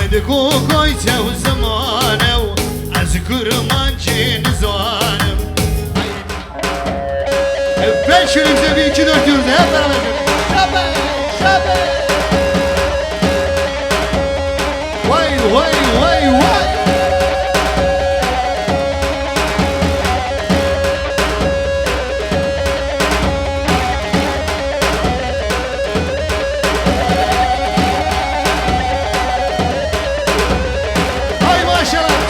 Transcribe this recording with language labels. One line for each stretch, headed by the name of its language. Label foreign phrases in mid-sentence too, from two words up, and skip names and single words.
Zaza: koyte o zamane az kırmancı nizanım.
Turkish: Ben şöyle bir iki dört diyoruz hep beraber. Şabe, şabe. Vay vay vay vay. Hay maşallah.